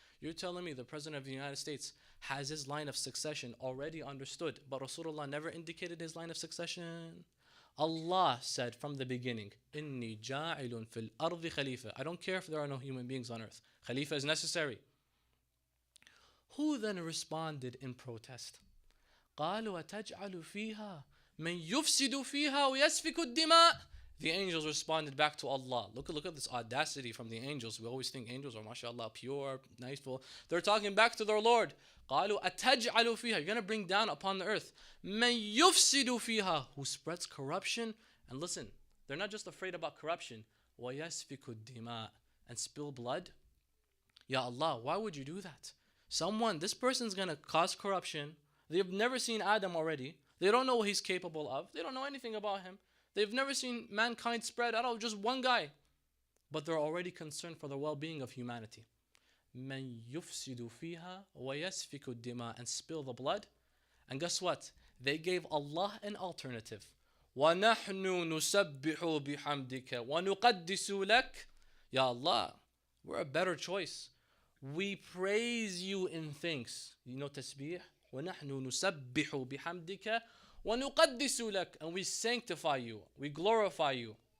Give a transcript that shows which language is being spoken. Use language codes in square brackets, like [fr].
[en] You're telling me the president of the United States has his line of succession already understood, but Rasulullah never indicated his line of succession? Allah said from the beginning, [ar] Inni ja'ilun fil ardi khalifa. [en] I don't care if there are no human beings on earth. Khalifa is necessary. Who then responded in protest? [ar] قالوا أتجعل فيها من يفسد فيها ويسفك الدماء. [en] The angels responded back to Allah. Look at this audacity from the angels. We always think angels are, mashallah, pure, niceful. They're talking back to their Lord. [ar] قالوا أتجعل فيها. [en] You're going to bring down upon the earth [ar] من يفسد فيها, [en] who spreads corruption. And listen, they're not just afraid about corruption. [ar] ويسفك الدماء, [en] and spill blood. Ya Allah, why would you do that? This person's going to cause corruption. They've never seen Adam already. They don't know what he's capable of. They don't know anything about him. They've never seen mankind spread out of just one guy. But they're already concerned for the well-being of humanity. [ar] مَنْ يُفْسِدُ فِيهَا وَيَسْفِكُ الدِّمَاء, [en] and spill the blood. And guess what? They gave Allah an alternative. [ar] وَنَحْنُ نُسَبِّحُ بِحَمْدِكَ وَنُقَدِّسُ لَكَ. [en] Ya Allah, we're a better choice. We praise you in thanks. You know tasbih? [ar] وَنَحْنُ نُسَبِّحُ بِحَمْدِكَ وَنُقَدِّسُ لَكَ, [en] and we sanctify you, we glorify you.